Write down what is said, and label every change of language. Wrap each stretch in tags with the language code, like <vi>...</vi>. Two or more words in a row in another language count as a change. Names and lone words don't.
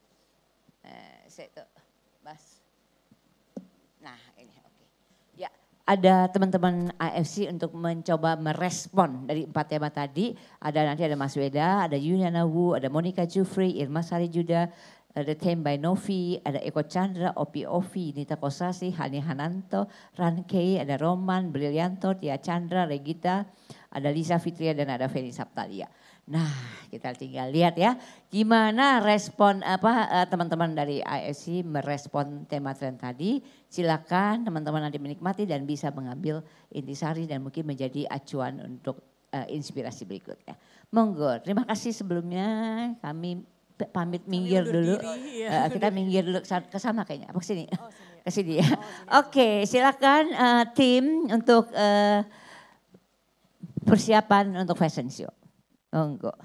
<id>Nah ini oke. Ya ada teman-teman AFC untuk mencoba merespon dari 4 tema tadi. Nanti ada Mas Weda, ada Yuliana Wu, ada Monica Jufri, Irma Sari Juda, ada Tem by Novi, ada Eko Chandra, Opi Ovi, Nita Kosasi, Hani Hananto, Rankei, ada Roman, Brilianto, Tia Chandra, Regita, ada Lisa Fitria dan ada Feni Saptalia. Nah kita tinggal lihat ya gimana respon teman-teman dari AFC merespon tema tren tadi. Silakan teman-teman nanti menikmati dan bisa mengambil intisari dan mungkin menjadi acuan untuk inspirasi berikutnya. Monggo, terima kasih sebelumnya kami pamit minggir dulu. Kita minggir dulu ke sana kayaknya. Apa kesini? Ke sini ya. Oke, silakan tim untuk persiapan untuk</id> <en>fashion show.</en> <id>Monggo.</id>